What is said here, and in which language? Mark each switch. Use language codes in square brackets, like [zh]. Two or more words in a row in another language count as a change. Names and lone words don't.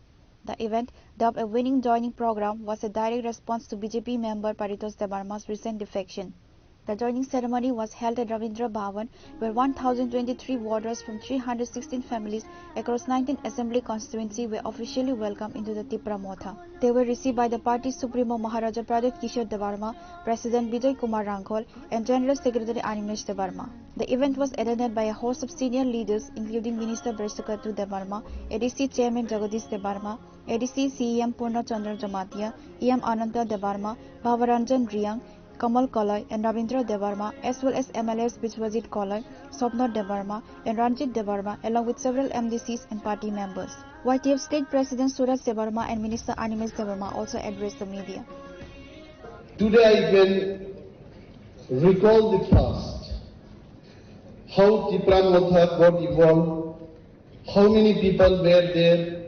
[en] The event, dubbed a winning joining program, was a direct response to BJP member Paritosh Debarma's recent defection. The joining ceremony was held at Ravindra Bhavan, where 1,023 voters from 316 families across 19 assembly constituency were officially welcomed into the Tipra Motha. They were received by the party's Supremo Maharaja Pradut Kishore Debarma, President Vijay Kumar Rangkol, and General Secretary Animesh Debarma. The event was attended by a host of senior leaders, including Minister Breshakatu Debarma, ADC Chairman Jagadish Debarma, ADC CEM Purna Chandra Jamatia, EM Ananta Debarma, Bhavaranjan Riyang, Kamal Kalai and Ravindra Debarma, as well as MLAs Bijwajit Kalai, Sobnath Debarma and Ranjit Debarma, along with several MDCs and party members. YTF State President Suraj Debarma and Minister Animesh Debarma also addressed the media. Today I can recall the past, how Tipra Motha got evolved, how many people were there.